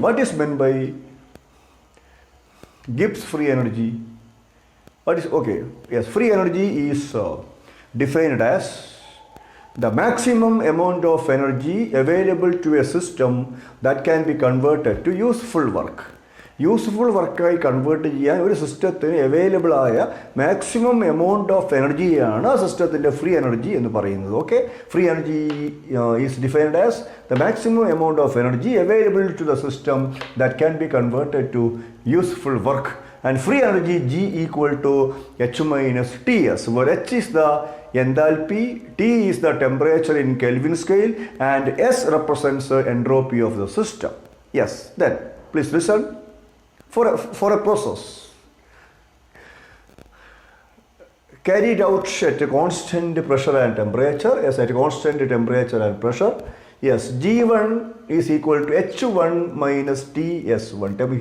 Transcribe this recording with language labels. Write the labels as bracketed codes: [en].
[en] What is meant by Gibbs free energy? What is, okay, yes, free energy is defined as the maximum amount of energy available to a system that can be converted to useful work. [ml] Useful വർക്കായി convert ചെയ്യാൻ ഒരു സിസ്റ്റത്തിന് available ആയ maximum amount of എനർജിയാണ് ആ സിസ്റ്റത്തിൻ്റെ free energy എന്ന് പറയുന്നത്. [en] Okay, free energy is defined as the maximum amount of energy available to the system that can be converted to useful work. And free energy G equal to H minus Ts, where H is the enthalpy, T is the temperature in Kelvin scale, and S represents the entropy of the system. Yes, then please listen. For a process carried out at a constant pressure and temperature, yes, at a constant temperature and pressure, yes, G1 is equal to H1 minus Ts1.